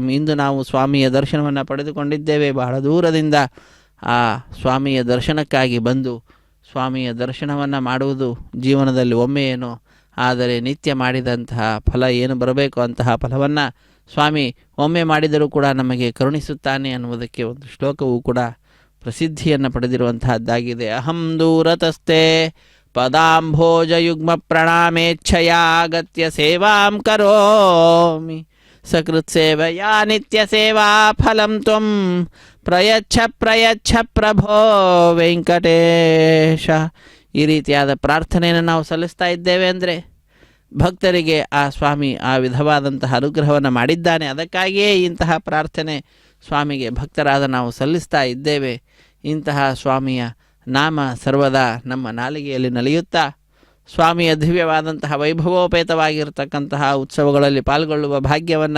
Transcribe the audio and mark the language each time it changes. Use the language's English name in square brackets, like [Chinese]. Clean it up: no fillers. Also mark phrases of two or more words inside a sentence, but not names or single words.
[Kannada] ಇಂದು ನಾವು ಸ್ವಾಮಿಯ ದರ್ಶನವನ್ನು ಪಡೆದುಕೊಂಡಿದ್ದೇವೆ. ಬಹಳ ದೂರದಿಂದ ಆ ಸ್ವಾಮಿಯ ದರ್ಶನಕ್ಕಾಗಿ ಬಂದು ಸ್ವಾಮಿಯ ದರ್ಶನವನ್ನು ಮಾಡುವುದು ಜೀವನದಲ್ಲಿ ಒಮ್ಮೆ ಏನೋ, ಆದರೆ ನಿತ್ಯ ಮಾಡಿದಂತಹ ಫಲ ಏನು ಬರಬೇಕು ಅಂತಹ ಫಲವನ್ನು ಸ್ವಾಮಿ ಒಮ್ಮೆ ಮಾಡಿದರೂ ಕೂಡ ನಮಗೆ ಕರುಣಿಸುತ್ತಾನೆ ಅನ್ನುವುದಕ್ಕೆ ಒಂದು ಶ್ಲೋಕವೂ ಕೂಡ ಪ್ರಸಿದ್ಧಿಯನ್ನು ಪಡೆದಿರುವಂತಹದ್ದಾಗಿದೆ. [Sanskrit] ಅಹಂ ದೂರತಸ್ತೆ ಪದಾಂಭೋಜಯುಗ್ಮ ಪ್ರಣಾಮೇಚ್ಛಯಾಗತ್ಯ ಸೇವಾಂ ಕರೋಮಿ ಸಕೃತ್ ಸೇವೆಯಾ ನಿತ್ಯ ಸೇವಾ ಫಲಂ ತ್ವಂ ಪ್ರಯಚ್ಛ ಪ್ರಯಚ್ಛ ಪ್ರಭೋ ವೆಂಕಟೇಶ. [Kannada] ಈ ರೀತಿಯಾದ ಪ್ರಾರ್ಥನೆಯನ್ನು ನಾವು ಸಲ್ಲಿಸ್ತಾ ಇದ್ದೇವೆ ಅಂದರೆ ಭಕ್ತರಿಗೆ ಆ ಸ್ವಾಮಿ ಆ ವಿಧವಾದಂತಹ ಅನುಗ್ರಹವನ್ನು ಮಾಡಿದ್ದಾನೆ. ಅದಕ್ಕಾಗಿಯೇ ಇಂತಹ ಪ್ರಾರ್ಥನೆ ಸ್ವಾಮಿಗೆ ಭಕ್ತರಾದ ನಾವು ಸಲ್ಲಿಸ್ತಾ ಇದ್ದೇವೆ. ಇಂತಹ ಸ್ವಾಮಿಯ ನಾಮ ಸರ್ವದಾ ನಮ್ಮ ನಾಲಿಗೆಯಲ್ಲಿ ನಲಿಯುತ್ತಾ ಸ್ವಾಮಿಯ ದಿವ್ಯವಾದಂತಹ ವೈಭವೋಪೇತವಾಗಿರತಕ್ಕಂತಹ ಉತ್ಸವಗಳಲ್ಲಿ ಪಾಲ್ಗೊಳ್ಳುವ ಭಾಗ್ಯವನ್ನು